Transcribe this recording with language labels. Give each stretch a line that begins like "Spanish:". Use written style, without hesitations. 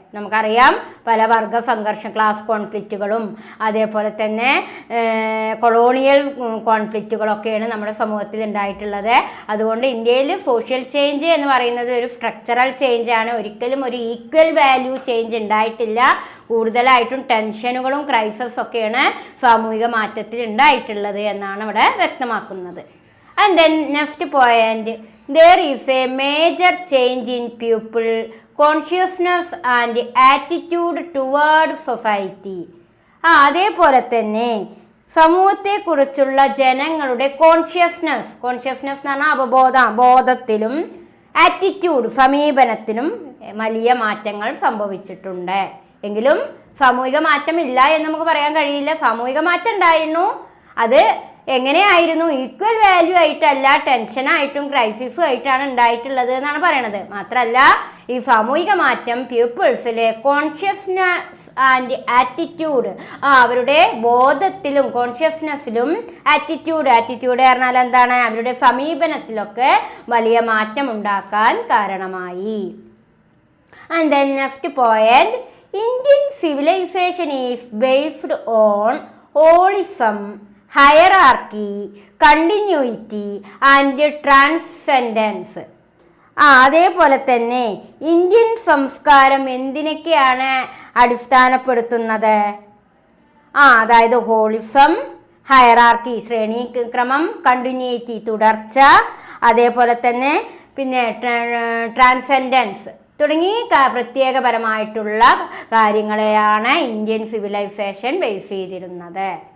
Malayalam: നമുക്കറിയാം, പല വർഗ സംഘർഷം, ക്ലാസ് കോൺഫ്ലിക്റ്റുകളും അതേപോലെ തന്നെ കൊളോണിയൽ കോൺഫ്ലിക്റ്റുകളൊക്കെയാണ് നമ്മുടെ സമൂഹത്തിൽ ഉണ്ടായിട്ടുള്ളത്. അതുകൊണ്ട് ഇന്ത്യയിൽ സോഷ്യൽ ചേഞ്ച് എന്ന് പറയുന്നത് ഒരു സ്ട്രക്ചറൽ ചേഞ്ച് ആണ്, ഒരിക്കലും ഒരു ഈക്വൽ വാല്യൂ ചേഞ്ച് ഉണ്ടായിട്ടില്ല. കൂടുതലായിട്ടും ടെൻഷനുകളും ക്രൈസിസ് ഒക്കെയാണ് സാമൂഹിക മാറ്റത്തിൽ ഉണ്ടായിട്ടുള്ളത് എന്നാണ് ഇവിടെ വ്യക്തമാക്കുന്നത്.
English: And then next point, there is a major change in people consciousness and attitude toward society.
Malayalam: അതേപോലെ തന്നെ സമൂഹത്തെക്കുറിച്ചുള്ള ജനങ്ങളുടെ കോൺഷ്യസ്നസ് എന്ന് പറഞ്ഞാൽ ബോധത്തിലും ആറ്റിറ്റ്യൂഡ് സമീപനത്തിനും വലിയ മാറ്റങ്ങൾ സംഭവിച്ചിട്ടുണ്ട്. എങ്കിലും സാമൂഹിക മാറ്റം ഇല്ല എന്ന് നമുക്ക് പറയാൻ കഴിയില്ല. സാമൂഹിക മാറ്റം ഉണ്ടായിരുന്നു, അത് എങ്ങനെയായിരുന്നു? ഈക്വൽ വാല്യൂ ആയിട്ടല്ല, ടെൻഷനായിട്ടും ക്രൈസിസും ആയിട്ടാണ് ഉണ്ടായിട്ടുള്ളത് എന്നാണ് പറയണത്. മാത്രമല്ല ഈ സാമൂഹിക മാറ്റം പീപ്പിൾസിലെ കോൺഷ്യസ്നസ് ആൻഡ് ആറ്റിറ്റ്യൂഡ്, അവരുടെ ബോധത്തിലും കോൺഷ്യസ്നെസ്സിലും ആറ്റിറ്റ്യൂഡ് പറഞ്ഞാൽ എന്താണ്? അവരുടെ സമീപനത്തിലൊക്കെ വലിയ മാറ്റം ഉണ്ടാക്കാൻ കാരണമായി.
English: And then next point, Indian civilization is based on holism, hierarchy, continuity and transcendence.
Malayalam: അതേപോലെ തന്നെ ഇന്ത്യൻ സംസ്കാരം എന്തിനൊക്കെയാണ് അടിസ്ഥാനപ്പെടുത്തുന്നത്? അതായത് ഹോളിസം, ഹയറാർക്കി ശ്രേണീക്രമം, കണ്ടിന്യൂറ്റി തുടർച്ച, അതേപോലെ തന്നെ പിന്നെ ട്രാൻസെൻഡൻസ് തുടങ്ങി പ്രത്യേകപരമായിട്ടുള്ള കാര്യങ്ങളെയാണ് ഇന്ത്യൻ സിവിലൈസേഷൻ ബേസ് ചെയ്തിരുന്നത്.